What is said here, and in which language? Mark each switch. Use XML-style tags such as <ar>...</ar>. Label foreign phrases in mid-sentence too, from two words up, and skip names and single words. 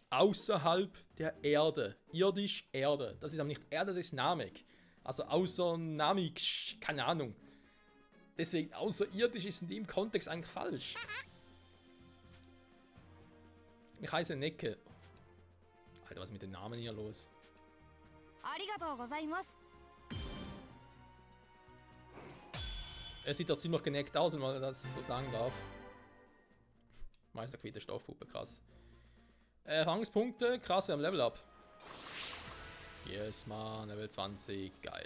<de>Außerhalb der Erde. Irdisch, Erde. Das ist aber nicht Erde, das ist Namek. Also außer Namek, keine Ahnung. Deswegen, außerirdisch ist in dem Kontext eigentlich falsch. Ich heiße Necke. Alter, was ist mit den Namen hier los?</de> <ja>ありがとうございます。</ja> <de>Er sieht doch ziemlich geneckt aus, wenn man das so sagen darf. Meisterquitte Stoffpuppe, krass. Erfahrungspunkte, krass, wir haben</de> <en>Level Up. Yes, man, Level 20,</en> <de>geil.</de>